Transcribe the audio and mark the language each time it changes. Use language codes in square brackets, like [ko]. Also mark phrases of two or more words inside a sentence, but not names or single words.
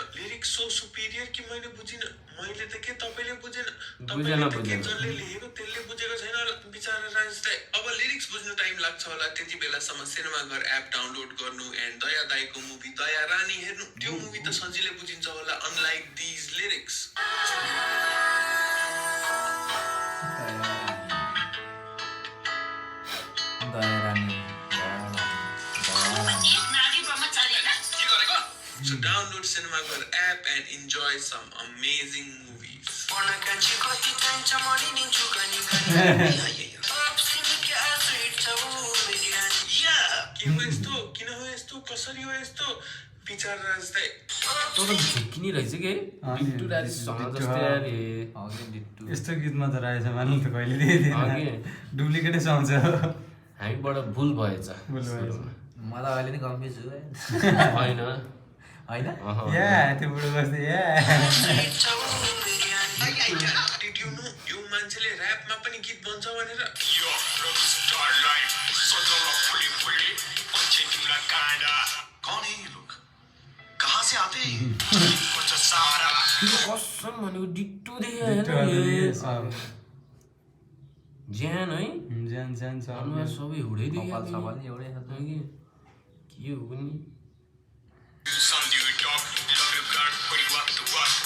[en] lyrics so superior [ne] कि मैले बुझिनँ। मैले त के तपाईँले बुझेन, तपाईँले त के जसले लेखेको त्यसले बुझेको छैन होला बिचारा राजेश दाइ। अब लिरिक्स बुझ्नु टाइम लाग्छ होला, त्यति बेलासम्म सिनेमाघर एप डाउनलोड गर्नु एन्ड दया दाइको मुभी दया रानी हेर्नु। त्यो मुभी त सजिलै बुझिन्छ होला [en] unlike these lyrics. So download Cinemaghar app and enjoy some amazing movies. [ne] के हो यस्तो? किन हो यस्तो? कसरी हो यस्तो? बिचारा राजेश दाइ झुक्किनी रहेछ के बिट्टु राजेश समाल जस्तै यार यस्तो गीतमा त राजेश समाल त कहिले दिएन, डुप्लिकेटै सुहाउँछ। हामीबाट भुल भएछ। मलाई अहिले नै कन्फ्युज छु होइन हैन या त्यो बुढो बस्दै या [en] Did you know [ne] यो मान्छेले ऱ्यापमा पनि गीत भन्छ भनेर? [hi] कौन है ये लोग? कहाँ से आते हैं? [ne] कसम भनेको डिट्टो देख्यो हैन ज्यान है ज्यान ज्यान छ अनुहार सबै हुडै देख्यो कपाल सपाल नि एउटै छ के हो पनि